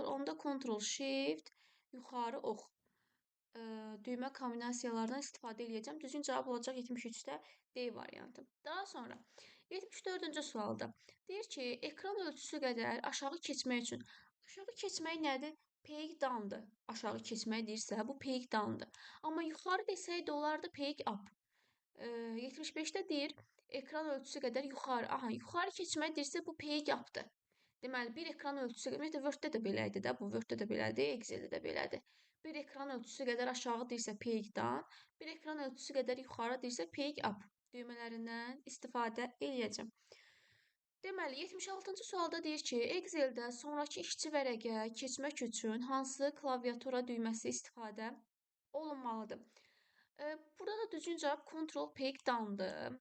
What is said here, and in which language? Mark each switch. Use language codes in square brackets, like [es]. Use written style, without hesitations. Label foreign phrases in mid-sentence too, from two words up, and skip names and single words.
[az] Onda [en] Ctrl Shift [az] yuxarı ox düymə kombinasiyalarından istifadə edəcəm. Düzgün cavab olacaq 73-də D variantı. Daha sonra 74-cü sualda deyir ki, ekran ölçüsü qədər aşağı keçmək üçün. Aşağı keçmək nədir? [en] Page down- [az] dır. Aşağı keçmək deyirsə, bu [en] page down- [az] dır. Amma yuxarı desəydi olardı [en] page up. [az] 75-də deyir, ekran ölçüsü qədər yuxarı. Aha, yuxarı keçmək deyirsə bu [en] page up- [az] dır. Deməli, bir ekran ölçüsü, ümumiyyətlə Word-də də belə idi də, bu Word-də də belədir, Excel-də də belədir. Bir ekran ölçüsü qədər aşağı deyirsə [en] page down, [az] bir ekran ölçüsü qədər yuxarı deyirsə [en] page up [az] düymələrindən istifadə eləyəcəm. Deməli, 76-cı sualda deyir ki, Excel-də sonrakı işçi vərəqə keçmək üçün hansı klaviatura düyməsi istifadə olunmalıdır? Burada da düzgün cavab [en] Ctrl Page Down- [az] dır.